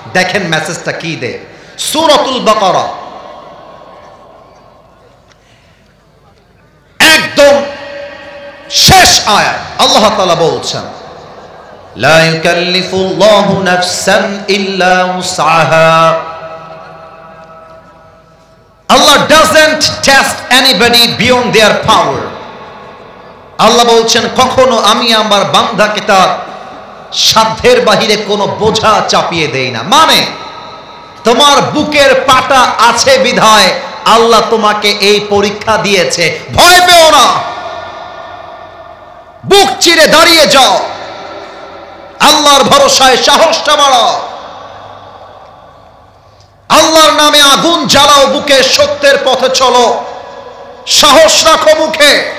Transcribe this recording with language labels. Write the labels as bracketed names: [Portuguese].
[Bangla] দেখেন মেসেজটা কি দেয়। সূরাতুল বাকারা একদম শেষ আয়াত আল্লাহ তাআলা বলছেন, [Arabic] লা ইউকাল্লিফুল্লাহু নাফসান ইল্লা উসআহা। [English] Allah doesn't test anybody beyond their power. [Bangla] আল্লাহ বলছেন, কখনো আমি আমার বান্দাকে তার সাধ্যের বাহিরে কোনো বোঝা চাপিয়ে দেই না। মানে তোমার বুকের পাটা আছে বিধায় আল্লাহ তোমাকে এই পরীক্ষা দিয়েছে। ভয় পেও না, বুক চিরে দাঁড়িয়ে যাও, আল্লাহর ভরসায় সাহসটা বাড়াও, আল্লাহর নামে আগুন জ্বালাও বুকে, সত্যের পথে চলো, সাহস রাখো মুখে।